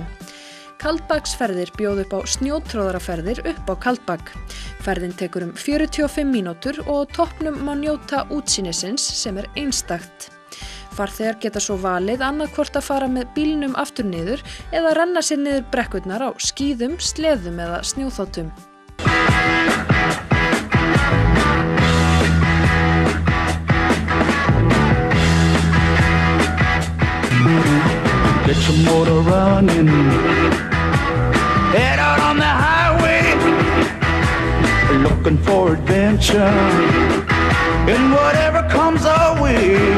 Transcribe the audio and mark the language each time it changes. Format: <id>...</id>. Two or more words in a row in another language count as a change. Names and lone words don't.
<is>Kaldbaksferðir bjóð upp á snjótróðraferðir upp á Kaldbak. Ferðin tekur 45 mínútur og á toppnum má njóta útsýnisins sem einstakt. Farþegar geta svo valið annaðhvort að fara með bílnum aftur niður eða renna sér niður brekkurnar á skíðum, sleðum eða snjóþotum.</is> <en>Get your motor running, head out on the highway, looking for adventure, and whatever comes our way.</en>